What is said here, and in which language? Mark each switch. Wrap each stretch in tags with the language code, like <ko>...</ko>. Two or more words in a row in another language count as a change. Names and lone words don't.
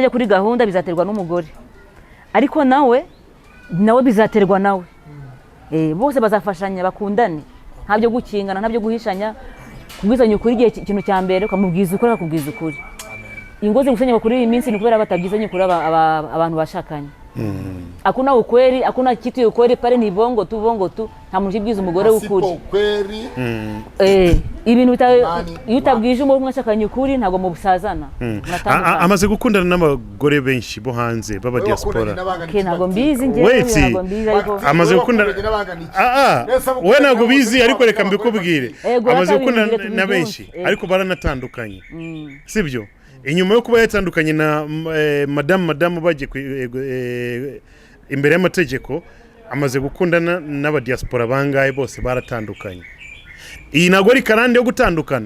<rw>aje kuri gahunda bizaterwa n'umugore ariko nawe bizaterwa nawe bose bazafashanya bakundane ntabyo gukingana ntabyo guhishanya kubwizanya ukuri igihe ikintu cya mbere ukamubwiza ukuri akakubwiza ukuri ingozi gusenyuka kuri iyi minsi ni kubera batabyizanye kuri abantu bashakanye</rw> <sw>hakuna ukweli hakuna kitu ukweli pale ni bongo tu</sw> <rw>nta muntu ubwiza umugore w'ukuri ibintu utabwije umwe mwashakanye ukuri ntago mu busazana amaze gukundana n'abagore benshi bo hanze baba diaspora ntago mbizi ntago mbizi ariko amaze gukundana we ntago bizi ariko reka mbikubwire amaze gukundana na benshi ariko baranatandukanye sibyo inyuma yo kuba yatandukanye na madamu bagiye imbere y'amategeko amaze gukundana n'abadiaspora bangaye bose baratandukanye iyi ntabwo ari karande yo gutandukana</rw>